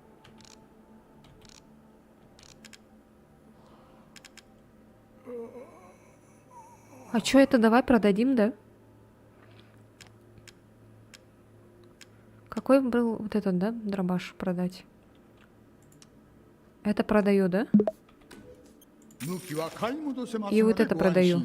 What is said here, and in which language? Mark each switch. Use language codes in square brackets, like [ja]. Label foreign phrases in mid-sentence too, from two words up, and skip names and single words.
[ru] А чё это? Давай продадим, да? Какой был вот этот, да, дробаш продать? Это продаю, да? [ja] 武器は買い戻せます [ru] И [ja] の [ru] вот [ja] で [ru] это [ja] ご安心